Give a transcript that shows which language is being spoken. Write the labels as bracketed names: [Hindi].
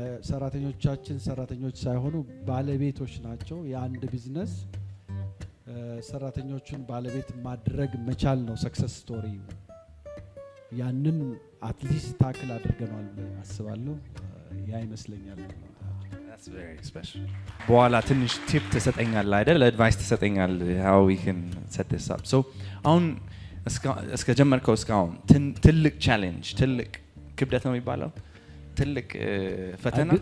[Amharic] ሰራተኞቻችን ሰራተኞች ሳይሆኑ ባለቤቶች ናቸው። የአንድ ቢዝነስ ሰራተኞቹን ባለቤት ማድረግ መቻል ነው ሰክሰስ ስቶሪ። ያንን አትሊስት ታክል አድርገናል አስባለሁ። ያ ይመስለኛል። [English] That's very special. [Amharic] በኋላ ትንሽ ቲፕ ተሰጠኛለህ አይደል? አድቫይስ ተሰጠኛለህ [English] how we can set this up. [Amharic] So አሁን እስከ ጀመርከው እስካሁን ትልቅ ቻሌንጅ ትልቅ ክብደት ነው የሚባለው ትልቅ ፈተና